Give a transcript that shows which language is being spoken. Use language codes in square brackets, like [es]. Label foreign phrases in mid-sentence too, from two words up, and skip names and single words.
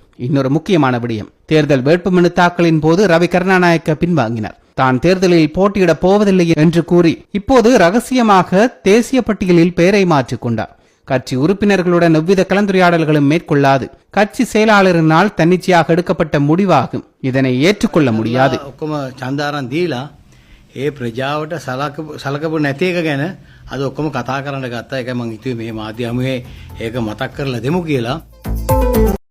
[ta] இன்னொரு முக்கியமான விடயம், தேர்தல் வேட்புமனு தாக்கலின் போது ரவி கருணாநாயக்க பின்வாங்கினார். தான் தேர்தலில் போட்டியிடப் போவதில்லை என்று கூறி இப்போது ரகசியமாக தேசிய பட்டியலில் பெயரை மாற்றிக் கொண்டார். கட்சி உறுப்பினர்களுடன் எவ்வித கலந்துரையாடல்களும் மேற்கொள்ளாது கட்சி செயலாளரினால் தன்னிச்சையாக எடுக்கப்பட்ட முடிவாகும். இதனை ஏற்றுக்கொள்ள முடியாது. [si] ඔක්කොම චන්දාරන් දීලා ඒ ප්‍රජාවට සලකපු නැති එක ගැන අද ඔක්කොම කතා කරන්න ගත්තා. ඒකයි මම හිතුවේ මේ මාධ්‍ය හමුවේ ඒක මතක් කරලා දෙමු කියලා.